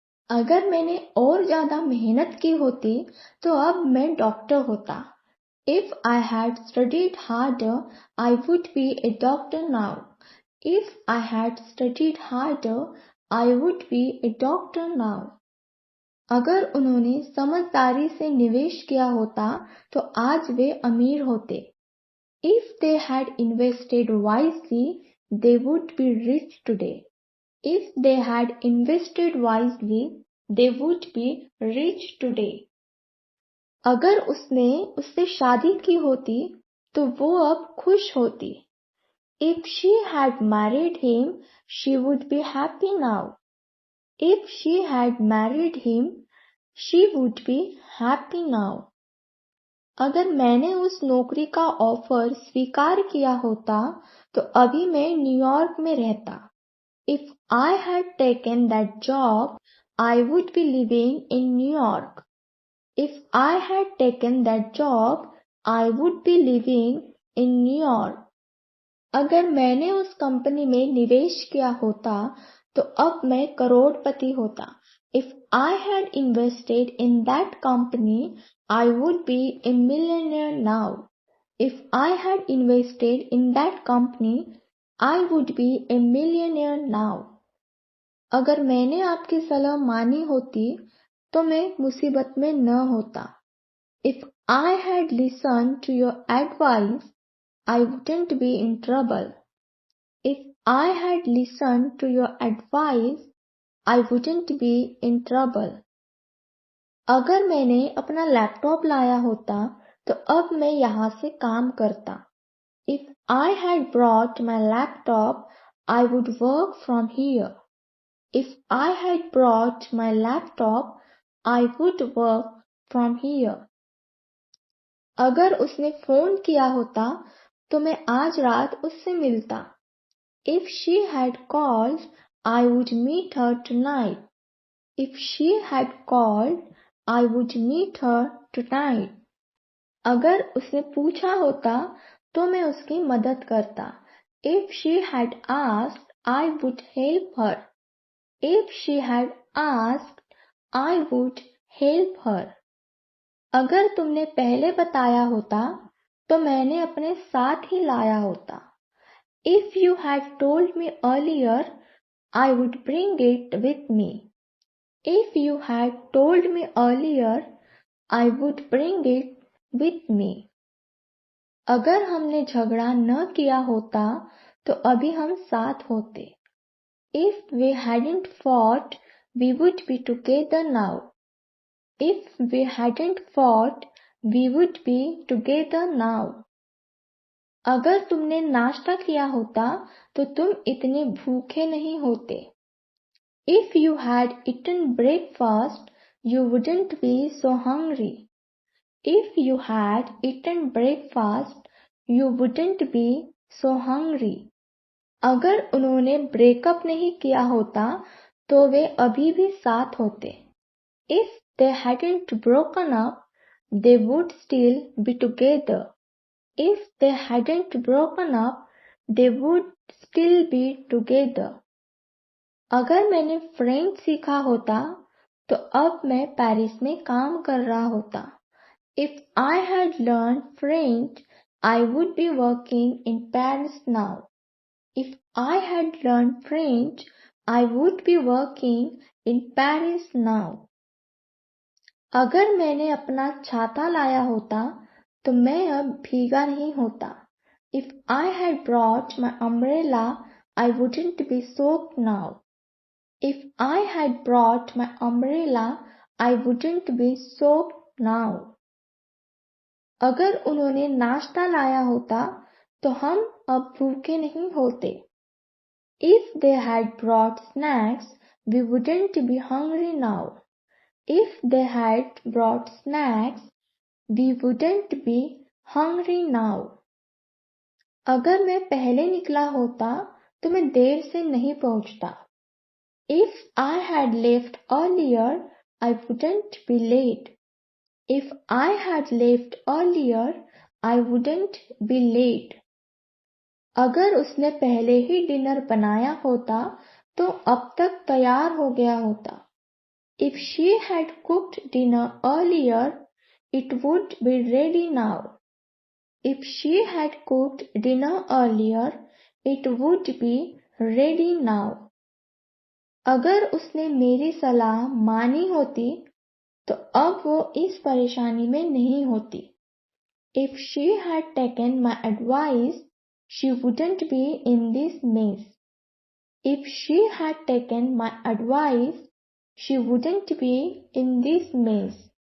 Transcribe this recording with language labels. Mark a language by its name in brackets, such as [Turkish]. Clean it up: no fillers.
[Hindi] अगर मैंने और ज्यादा मेहनत की होती तो अब मैं डॉक्टर होता। [English] If I had studied harder, I would be a doctor now. If I had studied harder, I would be a doctor now. [Hindi] अगर उन्होंने समझदारी से निवेश किया होता तो आज वे अमीर होते। [English] If they had invested wisely, they would be rich today. If they had invested wisely, they would be rich today. [Hindi] अगर उसने उससे शादी की होती तो वो अब खुश होती। [English] If she had married him, she would be happy now. If she had married him, she would be happy now. [Hindi] अगर मैंने उस नौकरी का ऑफर स्वीकार किया होता तो अभी मैं न्यूयॉर्क में रहता। [English] If I had taken that job, I would be living in New York. If I had taken that job, I would be living in New York. [Hindi] अगर मैंने उस कंपनी में निवेश किया होता तो अब मैं करोड़पति होता। [English] If I had invested in that company, I would be a millionaire now. If I had invested in that company, I would be a millionaire now. [Hindi] अगर मैंने आपकी सलाह मानी होती तो मैं मुसीबत में न होता। [English] If I had listened to your advice, I wouldn't be in trouble. If I had listened to your advice, I wouldn't be in trouble. [Hindi] अगर मैंने अपना लैपटॉप लाया होता तो अब मैं यहाँ से काम करता। [English] If I had brought my laptop, I would work from here. If I had brought my laptop, I would work from here. [Hindi] अगर उसने फोन किया होता तो मैं आज रात उससे मिलता। [English] If she had called, I would meet her tonight. If she had called, I would meet her tonight. [Hindi] अगर उसने पूछा होता तो मैं उसकी मदद करता। [English] If she had asked, I would help her. If she had asked, I would help her. [Hindi] अगर तुमने पहले बताया होता तो मैंने अपने साथ ही लाया होता। [English] If you had told me earlier, I would bring it with me. If you had told me earlier, I would bring it with me. [Hindi] अगर हमने झगड़ा न किया होता तो अभी हम साथ होते। [English] If we hadn't fought, we would be together now. If we hadn't fought, we would be together now. [Hindi] अगर तुमने नाश्ता किया होता तो तुम इतने भूखे नहीं होते। [English] If you had eaten breakfast, you wouldn't be so hungry. If you had eaten breakfast, you wouldn't be so hungry. [Hindi] अगर उन्होंने ब्रेकअप नहीं किया होता तो वे अभी भी साथ होते। [English] If they hadn't broken up, they would still be together. If they hadn't broken up, they would still be together. [Hindi] अगर मैंने फ्रेंच सीखा होता तो अब मैं पेरिस में काम कर रहा होता। [English] If I had learned French, I would be working in Paris now. If I had learned French, I would be working in Paris now. [Hindi] अगर मैंने अपना छाता लाया होता तो मैं अब भीगा नहीं होता। [English] If I had brought my umbrella, I wouldn't be soaked now. If I had brought my umbrella, I wouldn't be soaked now. [Hindi] अगर उन्होंने नाश्ता लाया होता तो हम अब भूखे नहीं होते। [English] If they had brought snacks, we wouldn't be hungry now. If they had brought snacks, we wouldn't be hungry now. [Hindi] अगर मैं पहले निकला होता तो मैं देर से नहीं पहुंचता। [English] If I had left earlier, I wouldn't be late. If I had left earlier, I wouldn't be late. [Hindi] अगर उसने पहले ही डिनर बनाया होता तो अब तक तैयार हो गया होता। [English] If she had cooked dinner earlier, it would be ready now. If she had cooked dinner earlier, it would be ready now. [Hindi] अगर उसने मेरी सलाह मानी होती तो अब वो इस परेशानी में नहीं होती. [English] If she had taken my advice, she wouldn't be in this mess. If she had taken my advice, she wouldn't be in this mess.